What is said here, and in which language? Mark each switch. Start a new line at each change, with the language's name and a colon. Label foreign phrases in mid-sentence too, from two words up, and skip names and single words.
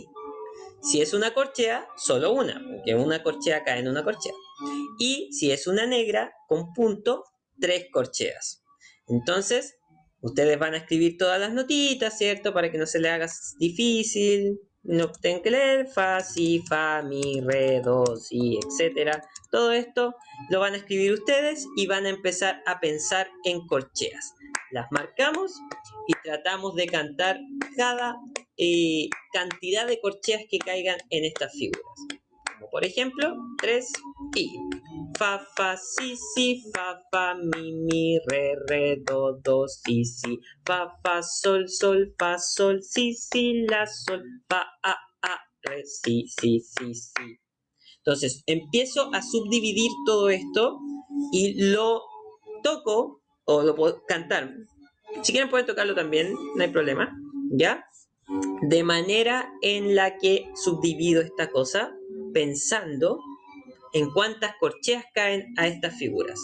Spanish: Si es una corchea, solo una, porque una corchea cae en una corchea. Y si es una negra con punto, tres corcheas. Entonces, ustedes van a escribir todas las notitas, ¿cierto? Para que no se les haga difícil, no tienen que leer, fa, si, fa, mi, re, do, si, etcétera. Todo esto lo van a escribir ustedes y van a empezar a pensar en corcheas. Las marcamos y tratamos de cantar cada cantidad de corcheas que caigan en estas figuras. Como por ejemplo, 3 y fa, fa, si, fa, mi, re, do, si, fa, sol, fa, sol, si, la, sol, fa, re, si. Entonces, empiezo a subdividir todo esto y lo toco o lo puedo cantar. Si quieren pueden tocarlo también, no hay problema, ¿ya? De manera en la que subdivido esta cosa pensando en cuántas corcheas caen a estas figuras.